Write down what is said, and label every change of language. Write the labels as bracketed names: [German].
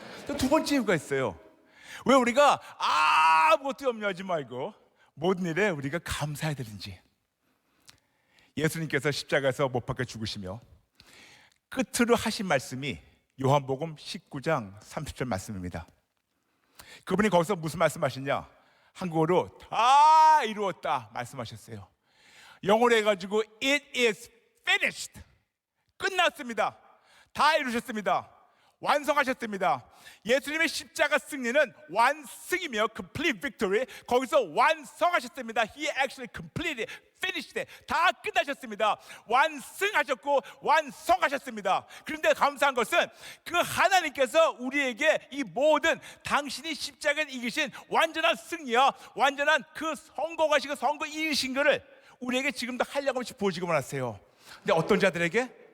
[Korean] 또 두 번째 이유가 있어요. 왜 우리가 아무것도 염려하지 말고 모든 일에 우리가 감사해야 되는지. 예수님께서 십자가에서 못 박혀 죽으시며 끝으로 하신 말씀이 요한복음 19장 30절 말씀입니다. 그분이 거기서 무슨 말씀하시냐? 한국어로 다 이루었다 말씀하셨어요. 영어로 해가지고 [English] It is finished. [Korean] 끝났습니다. 다 이루셨습니다. 완성하셨습니다. 예수님의 십자가 승리는 완승이며 [English] complete victory. [Korean] 거기서 완성하셨습니다. [English] He actually completed, finished it. [Korean] 다 끝나셨습니다. 완승하셨고 완성하셨습니다. 그런데 감사한 것은 그 하나님께서 우리에게 이 모든 당신이 십자가에 이기신 완전한 승리와 완전한 그 성공하시고 성공 이기신 것을 우리에게 지금도 한량없이 보여주고만 하세요. 근데 어떤 자들에게?